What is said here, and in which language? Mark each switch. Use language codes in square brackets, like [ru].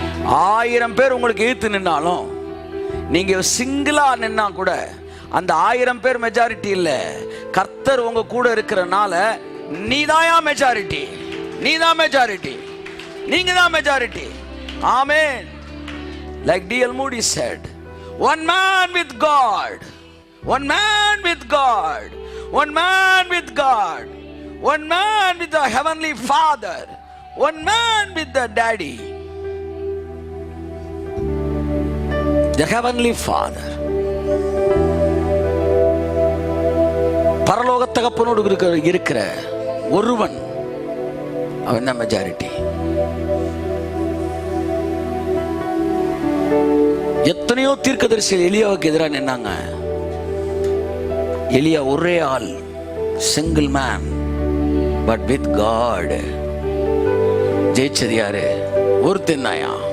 [ta] 1000 பேர் உங்களுக்கு எதிர்த்து நின்னாலும் நீங்க சிங்கிளா நின்னா கூட அந்த 1000 பேர் மெஜாரிட்டி இல்ல. கர்த்தர் உங்க கூட இருக்கிறனால நீதான் மெஜாரிட்டி, நீதான் மெஜாரிட்டி, நீங்க தான் majority. [en] Amen. Like D.L. Moody said, one man with God, one man with God, one man with God, one man with the heavenly Father, one man with the Daddy, the heavenly Father. பரலோக [ta] தகப்பனோடு இருக்கிற ஒருவன், அவன் தான் majority. எத்தனையோ தீர்க்கதரிசிகள் எலியாவுக்கு எதிராக நின்னாங்க. எலியா ஒரே ஆள், [en] Single man, but with God. [ta] ஜெயிச்சது யாரு? ஒருத்தன் தாயா.